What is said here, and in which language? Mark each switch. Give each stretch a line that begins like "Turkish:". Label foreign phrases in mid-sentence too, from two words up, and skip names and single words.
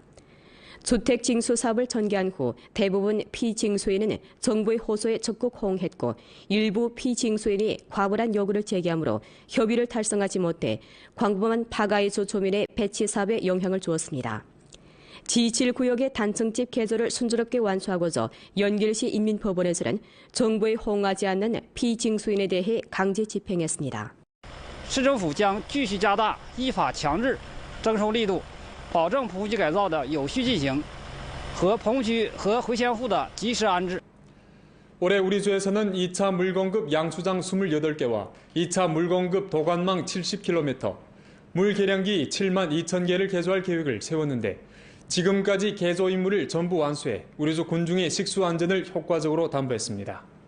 Korean: 주택 징수 사업을 전개한 후 대부분 피징수인은 정부의 호소에 적극 호응했고 일부 피징수인이 과분한 요구를 제기하므로 협의를 달성하지 못해 광범한 파가이주 주민의 배치 사업에 영향을 주었습니다. G7구역의 단층집 개조를 순조롭게 완수하고자 연길시 인민법원에서는 정부에 호응하지 않는 피징수인에 대해 강제 집행했습니다.
Chinese: 市政府将继续加大依法强制征收力度， 保证棚户区改造的有序进行和棚户区和回迁户的及时安置。
Korean: 올해 우리 주에서는 2차 물공급 양수장 28개와 2차 물공급 도관망 70km, 물 계량기 7만 2천 개를 개조할 계획을 세웠는데 지금까지 개조 임무를 전부 완수해 우리주 군중의 식수 안전을 효과적으로 담보했습니다.